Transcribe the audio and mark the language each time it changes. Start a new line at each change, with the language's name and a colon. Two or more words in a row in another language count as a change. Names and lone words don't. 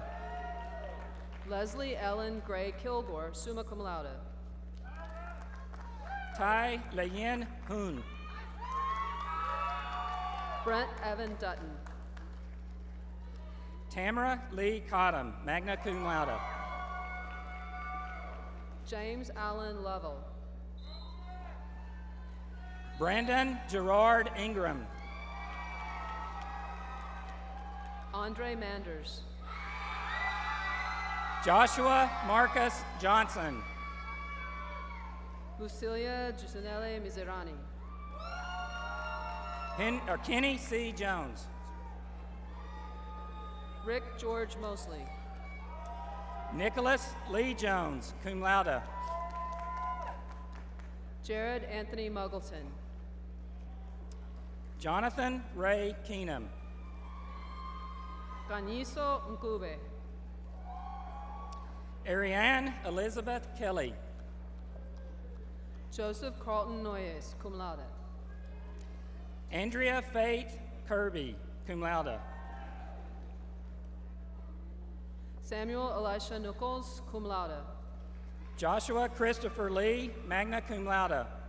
English: Leslie Ellen Gray Kilgore,
Latin: summa cum laude.
English: Tai Leyen Hoon. Brent Evan Dutton. Tamara Lee Cottom,
Latin: magna cum laude.
English: James Allen Lovell. Brandon Gerard Ingram. Andre Manders. Joshua Marcus Johnson. Lucilia Giusinelli Miserani. Kenny C. Jones. Rick George Mosley. Nicholas Lee Jones,
Latin: cum laude.
English: Jared Anthony Muggleton. Jonathan Ray Keenum. Ganiso Nkube. Ariane Elizabeth Kelly. Joseph Carlton Noyes,
Latin: cum laude.
English: Andrea Faith Kirby,
Latin: cum laude.
English: Samuel Elisha Nichols,
Latin: cum laude.
English: Joshua Christopher Lee,
Latin: magna cum laude.